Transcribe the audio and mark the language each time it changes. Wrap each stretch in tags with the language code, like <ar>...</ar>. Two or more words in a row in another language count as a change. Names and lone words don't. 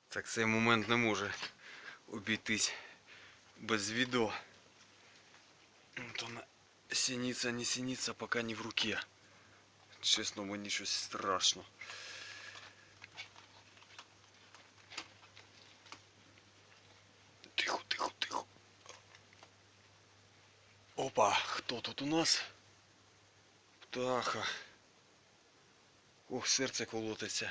<uk>Так, цей момент не може обійтись без відео.</uk> <ru>Вот она, синица, не синица, пока не в руке.</ru> <uk>Чесно, мені щось страшно. Тихо, тихо, тихо. Опа, хто тут у нас? Птаха. Ох, серце колотиться.</uk>